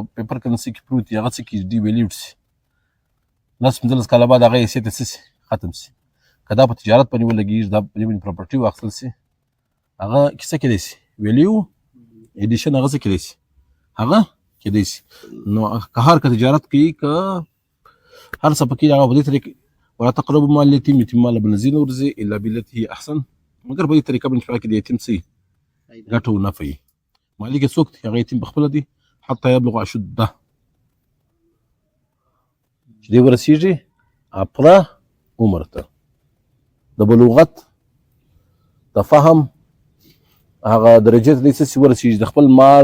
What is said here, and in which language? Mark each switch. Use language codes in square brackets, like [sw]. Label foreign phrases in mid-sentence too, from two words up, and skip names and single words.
[ps] پیپر کرنسي کې پروت وي هغه څه کېږي ډیویلیوډ سي 10-15 کاله بعد هغه حیثیت یې څه سي ختم سي که دا په تجارت باندې ولګېږي دا په دې باندې پراپرټي واخیستل سي هغه کیسه کېدای سي [en] value addition [ps] هغه څه کېدای سي هغه کېدای سي نو که هر که تجارت کوي که هر څه پکې هغه په دې طریقې [ar] ولا تقربوا مال اليتيم [ps] یتیم مال به نه ځي ورځي [ar] الا بالتي هي احسن [ps] مګر په دې طریقه باندې چې د یتیم څه ګټه و نفع مالک یې څوک دی هغه یتیم پخپله دی [ar] حتی یبلغ اشده [ps] چې دی ورسېږي پوره عمر ته د بلوغت د فهم هغه درجې ته دی څه سي ورسېږي د خپل مال